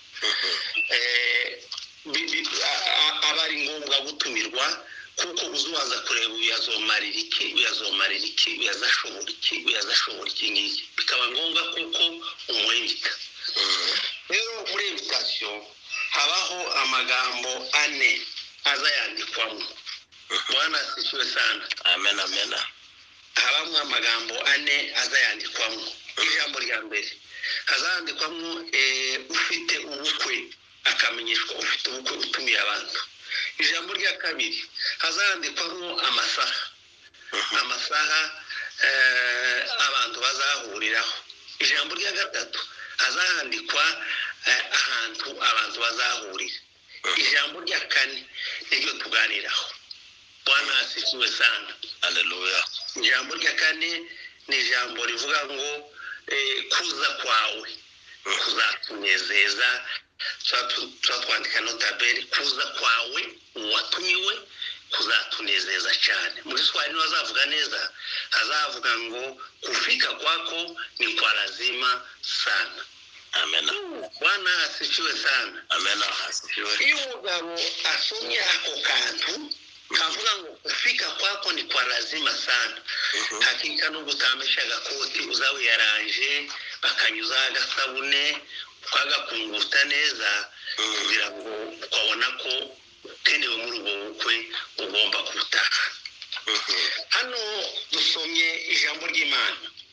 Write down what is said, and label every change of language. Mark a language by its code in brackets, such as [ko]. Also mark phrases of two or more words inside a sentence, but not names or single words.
[rw] Abari ngombwa gutumirwa kuko uzubanza kureba uyazomarira iki, uyazashobora iki ngiki, bikaba ngombwa kuko umwendika. Rero muri invitation habaho amagambo 4 azayandikwamo. [sw] Bwana asifiwe sana. Amen. Amen. [rw] Habamo amagambo 4 azayandikwamo. Ijambo rya mbere hazandikwamo ufite ubukwe akamenyeshwa ufite ubukwe utumiye abantu. Ijambo rya kabiri hazandikwamo amasaha abantu bazahuriraho. Ijambo rya gatatu hazahandikwa ahantu abantu bazahurira. Ijambo rya kane niryo tuganiraho. [sw] Bwana asifiwe sana. Haleluya. [rw] Ijambo rya kane ni ijambo rivuga ngo kuza kwawe kuzatunezeza. Twandika notabene kuza kwawe watumiwe kuzatunezeza cyane. Muri Swahili wazavuga neza, hazavuga ngo [sw] kufika kwako ni kwa lazima sana. [rw] Amen. [sw] Bwana asifiwe sana. Amen. Asifiwe. [rw] Iyo umugabo asomye ako kantu kavuga ngo [sw] kufika kwako ni kwa lazima sana, [rw] hakika no gutamesha agakoti uzawe yaranje bakanyuza agasabune ukagakunguta neza kugira ngo ukabona ko ukenewe muri ubwo bukwe ugomba gutaha. Hano dusomye ijambo ry'Imana.